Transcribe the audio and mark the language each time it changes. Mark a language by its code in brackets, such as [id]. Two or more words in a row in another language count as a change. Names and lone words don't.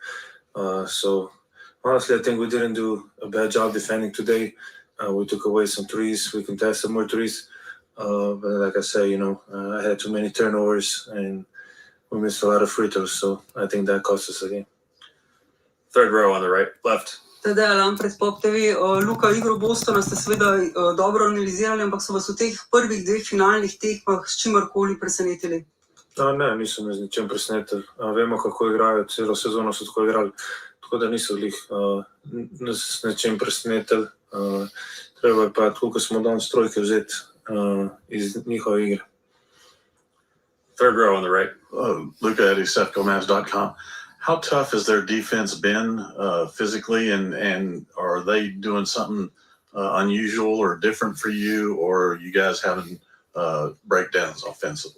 [en] So honestly, I think we didn't do a bad job defending today. We took away some threes. We contested more threes. But like I said, I had too many turnovers and we missed a lot of free throws. So I think that cost us a game. Third row on the right, left. [sl] Tadej Lampret Poptevi, Luka, igro Bostona ste seveda dobro analizirali, ampak so vas v teh prvih dveh finalnih tekmah s čimerkoli presenetili? Ne, niso me z ničem presenetili. Vemo, kako igrajo, celo sezono so tako igrali. Tako da niso nas s ničem presenetili. Treba je pa, koliko smo danes trojke vzeti iz njihove igre. [en] Third row on the right. Luka at SethGomez.com. How tough has their defense been physically, and are they doing something unusual or different for you, or are you guys having breakdowns offensively?